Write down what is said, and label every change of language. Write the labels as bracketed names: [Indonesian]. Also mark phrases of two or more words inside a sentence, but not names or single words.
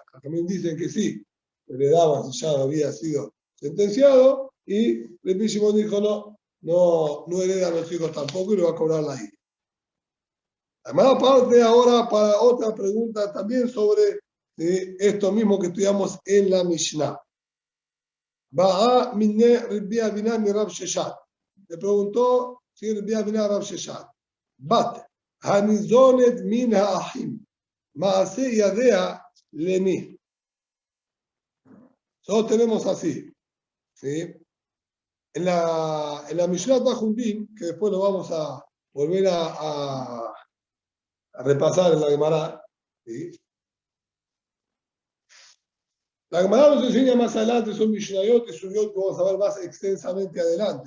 [Spanish] También dicen que sí, heredaban si ya había sido sentenciado, y Rabbi Shimon dijo no heredan los hijos tampoco y lo va a cobrar la hija. Además, aparte ahora para otra pregunta también sobre esto mismo que estudiamos en la Mishnah. [Aramaic] בעא מיניה רבי אבינא מרב ששת. [Spanish] Le preguntó si Rabbi Abinah Rab Sheshat. [Hebrew] בת הניזונת מן האחים. מעשה ידיה למי. [Spanish] Solo tenemos así. ¿Sí? En la Mishnah Tajundín, que después lo vamos a volver a repasar en la Gemara, ¿sí? La Gemara nos enseña más adelante, son Mishnayot y Suyot que vamos a ver más extensamente adelante.